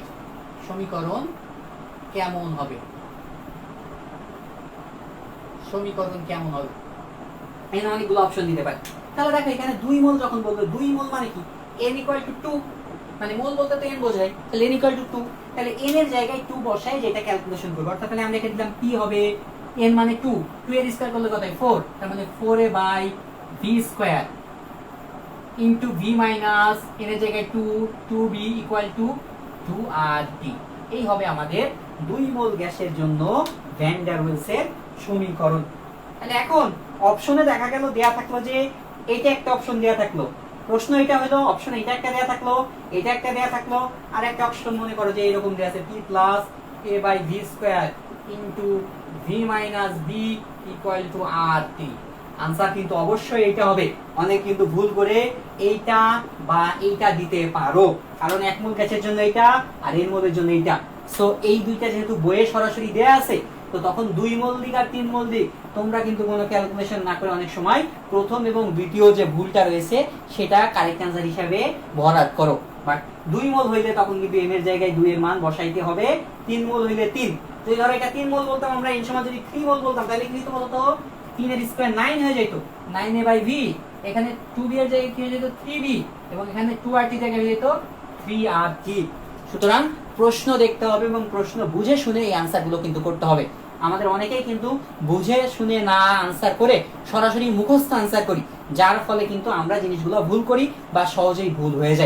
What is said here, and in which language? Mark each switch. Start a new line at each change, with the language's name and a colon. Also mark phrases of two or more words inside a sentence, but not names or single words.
Bangla: সমীকরণ কেমন হবে, সমীকরণ কেমন হবে, এখানে অনেকগুলো অপশন দিতে পারে। তাহলে দেখো এখানে 2 মোল যখন বলবো, 2 মোল মানে কি, n = 2, মানে মোল বলতে তো n বোঝায়, তাহলে n = 2, তাহলে n এর জায়গায় 2 বসাই যেটা ক্যালকুলেশন করব। অর্থাৎ তাহলে আমরা এখানে দিলাম p হবে n মানে 2, 2 এর স্কয়ার করলে কত হয় 4, তার মানে 4a/v² ইনটু v মাইনাস n এর জায়গায় 2, 2b = 2RT। এই হবে আমাদের 2 মোল গ্যাসের জন্য ভ্যান ডার ওয়েলসের সমীকরণ। তাহলে এখন অপশনে দেখা গেল দেয়া থাকলো যে এইটা একটা অপশন দেয়া থাকলো, প্রশ্ন এটা হলো অপশন এটা একটা দেয়া থাকলো, এটা একটা দেয়া থাকলো, আর একটা অপশন মনে করো যে এরকম দেয়া আছে p + a/v² ইনটু v মাইনাস b = RT। आंसर কিন্তু অবশ্যই এটা হবে। অনেক কিন্তু ভুল করে এইটা বা এইটা দিতে পারো, কারণ 1 মোল গ্যাসের জন্য এইটা আর n মোলের জন্য এইটা। সো এই দুইটা যেহেতু বইয়ে সরাসরি দেয়া আছে, তো তখন 2 মোল দিক আর 3 মোল দিক তোমরা কিন্তু কোনো ক্যালকুলেশন না করে অনেক সময় প্রথম এবং দ্বিতীয় যে ভুলটা রয়েছে সেটা
English: correct answer
Bangla: হিসেবে ভরাট করো। বাট 2 মোল হইলে তখন কিন্তু n এর জায়গায় 2 এর মান বসাইতে হবে, 3 মোল হইলে 3। তো ধরো এটা 3 মোল বলতাম আমরা, এই সময় যদি 3 মোল বলতাম তাহলে কি হতো বলতো, 3 এর স্কয়ার 9 হয়ে যেত, 9a/v, এখানে 2b এর জায়গায় কি হয়ে যেত 3b, এবং এখানে 2RT জায়গায় হয়ে যেত 3RT। সুতরাং প্রশ্ন দেখতে হবে এবং প্রশ্ন বুঝে শুনে এই আনসারগুলো কিন্তু করতে হবে। আমাদের অনেকেই কিন্তু বুঝে শুনে না আনসার করে সরাসরি মুখস্থ আনসার করি, যার ফলে কিন্তু আমরা জিনিসগুলো ভুল করি বা সহজেই ভুল হয়ে যায়।